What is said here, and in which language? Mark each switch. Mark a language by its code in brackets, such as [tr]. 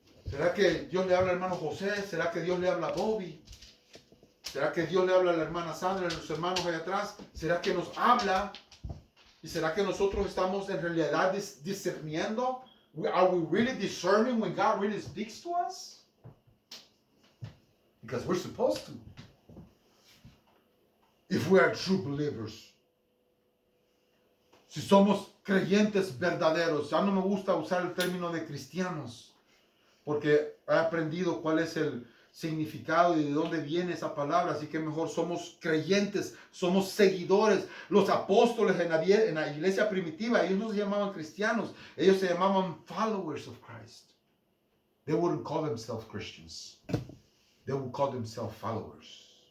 [es] ¿Será que Dios le habla al hermano José? ¿Será que Dios le habla a Bobby? ¿Será que Dios le habla a la hermana Sandra, a los hermanos allá atrás? ¿Será que nos habla? ¿Y será que nosotros estamos en realidad discerniendo? [en] Are we really discerning when God really speaks to us? Because we're supposed to. If we are true believers. [es] Si somos creyentes verdaderos. Ya no me gusta usar el término de cristianos, porque he aprendido cuál es el significado y de dónde viene esa palabra. Así que mejor somos creyentes, somos seguidores. Los apóstoles en la iglesia primitiva, ellos no se llamaban cristianos, ellos se llamaban [en] followers of Christ. They wouldn't call themselves Christians. They would call themselves followers.